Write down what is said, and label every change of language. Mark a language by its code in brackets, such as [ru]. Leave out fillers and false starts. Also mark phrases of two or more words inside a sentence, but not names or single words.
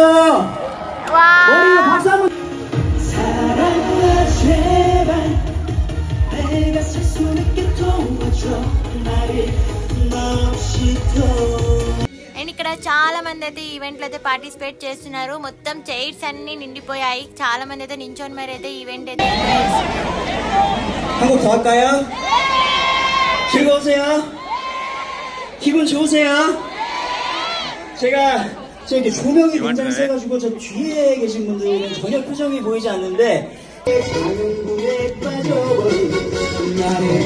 [te] వావ్ అండ్ ఇక్కడ చాలా మంది అయితే ఈవెంట్లు అయితే పార్టిసిపేట్ చేస్తున్నారు. మొత్తం చైర్స్ అన్ని నిండిపోయాయి. చాలా మంది అయితే నించొని మరి అయితే ఈవెంట్ అయితే [ko] 한국 더 할까요? 즐거우세요? 기분 좋으세요? 제가 지금 이렇게 조명이 굉장히 세가지고 저 뒤에 계신 분들은 전혀 표정이 보이지 않는데 작은 꿈에 빠져버린 나를